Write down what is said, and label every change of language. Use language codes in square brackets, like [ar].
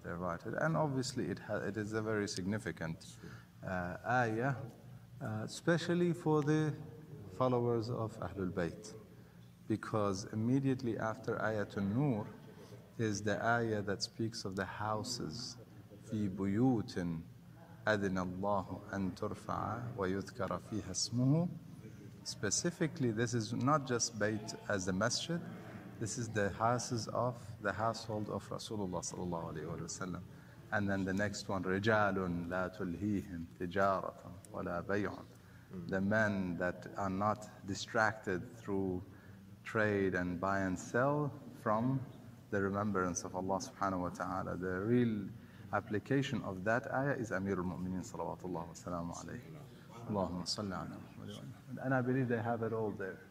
[en] They write it, and obviously it is a very significant ayah, especially for the followers of Ahlul Bayt, because immediately after Ayatul Nur is the ayah that speaks of the houses. [ar] في بيوت أذن الله أن ترفع ويذكر فيها اسمه. [en] Specifically, this is not just Bayt as the Masjid, this is the houses of the household of Rasulullah sallallahu alaihi wasallam. And then the next one, [ar] رجال لا تلهيهم تجارة ولا بيع. [en] The men that are not distracted through trade and buy and sell from the remembrance of Allah subhanahu wa ta'ala. The real application of that ayah is Amir al-Mu'mineen salawatullah wa salamu alayhi. [ar] Allahumma salli ala Muhammad. [en] And I believe they have it all there.